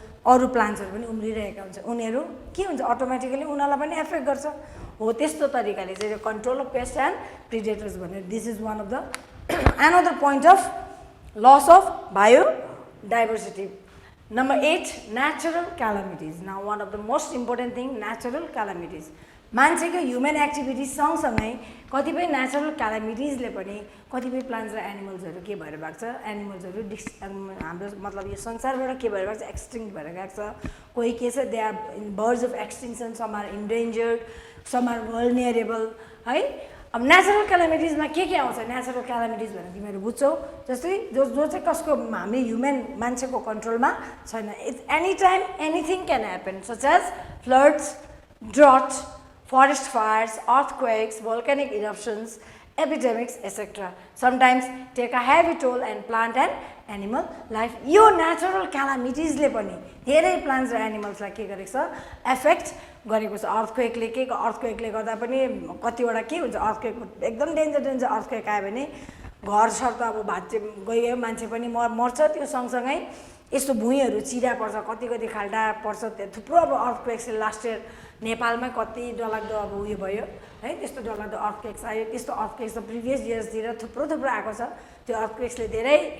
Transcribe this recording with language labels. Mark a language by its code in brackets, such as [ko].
[ne] अरू प्लान्ट्सहरू पनि उम्रिरहेका हुन्छ उनीहरू के हुन्छ अटोमेटिकली उनीहरूलाई पनि एफेक्ट गर्छ हो त्यस्तो तरिकाले चाहिँ control of paste and predators भनेर [en] This is one of the another point of loss of biodiversity. Number 8, natural calamities. Now one of the most important thing, natural calamities. [ne] मान्छेको ह्युमन एक्टिभिटिज सँगसँगै कतिपय natural क्यालामिटिजले पनि कतिपय plants र एनिमल्सहरू के भएर गएको छ एनिमल्सहरू हाम्रो मतलब यो संसारबाट के भएर गएको छ एक्सटिङ्क्ट भएर गएको छ कोही के छ [en] they are birds of extinction some are endangered [ne] some are भल्नियरेबल है अब नेचुरल क्यालामिटिजमा के आउँछ नेचुरल क्यालामिटिज भनेर तिमीहरू बुझ्छौ जस्तै जो चाहिँ कसको हामी ह्युमन मान्छेको कन्ट्रोलमा छैन [en] Any time anything can happen such as floods drought forest fires, earthquakes, volcanic eruptions, epidemics, etc. Sometimes take a heavy toll and plant and animal life. [ne] यो natural calamities ले पनि धेरै plants र animals लाई के गरेको छ affect गरेको छ earthquake ले गर्दा पनि कतिवटा के हुन्छ earthquake एकदम डेन्जर earthquake आयो भने घर सर त अब भाँच्चे गयो मान्छे पनि मर्छ त्यो सँगसँगै यस्तो भुइँहरू चिरा पर्छ कति खाल्डा पर्छ थुप्रो अब earthquakes लास्ट इयर नेपालमा कति डरलाग्दो अब उयो भयो है त्यस्तो डरलाग्दो अर्थक्वेक्स आयो त्यस्तो अर्थक्वेक्स त प्रिभियस इयर्सतिर थुप्रो आएको छ त्यो अर्थक्वेक्सले धेरै